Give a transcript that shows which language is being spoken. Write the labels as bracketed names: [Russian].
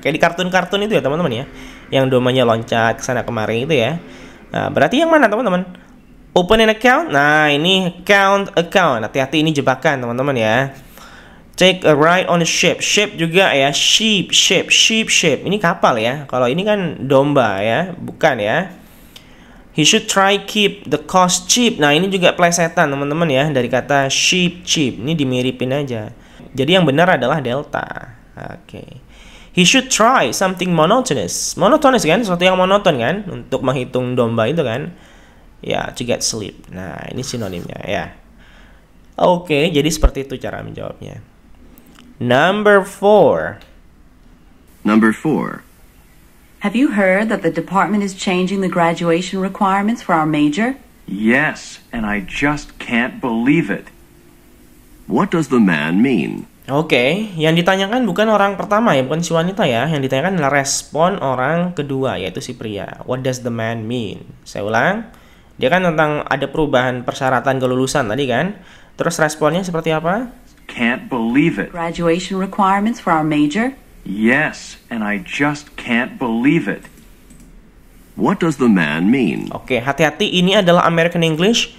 [Indonesian] Kayak di kartun-kartun itu ya, teman-teman ya. Yang dombanya loncat ke sana kemari itu ya. Nah, berarti yang mana, teman-teman? [English] Open an account. [Indonesian] Nah, ini count account. Hati-hati, ini jebakan, teman-teman ya. [English] Take a ride on a ship. [Indonesian] Ship juga ya. Sheep, ship, sheep, ship. Ini kapal ya. Kalau ini kan domba ya, bukan ya. [English] He should try keep the cost cheap. [Indonesian] Nah, ini juga plesetan, teman-teman ya, dari kata sheep, cheap. Ini dimiripin aja. Jadi yang benar adalah delta. Oke. [English] He should try something monotonous. [Indonesian] Monotonous kan, sesuatu yang monoton kan, untuk menghitung domba itu kan. Ya, [English] to get sleep. [Indonesian] Nah, ini sinonimnya ya. Oke, jadi seperti itu cara menjawabnya. [English] Number 4. Number 4. Have you heard that the department is changing the graduation requirements for our major? Yes, and I just can't believe it. What does the man mean? [Indonesian] Oke, yang ditanyakan bukan orang pertama ya, bukan si wanita ya. Yang ditanyakan adalah respon orang kedua, yaitu si pria. [English] What does the man mean? [Indonesian] Saya ulang. Dia kan tentang ada perubahan persyaratan kelulusan tadi kan. Terus responnya seperti apa? [English] Can't believe it. Graduation requirements for our major? Yes, and I just can't believe it. What does the man mean? [Indonesian] Oke, hati-hati, ini adalah American English.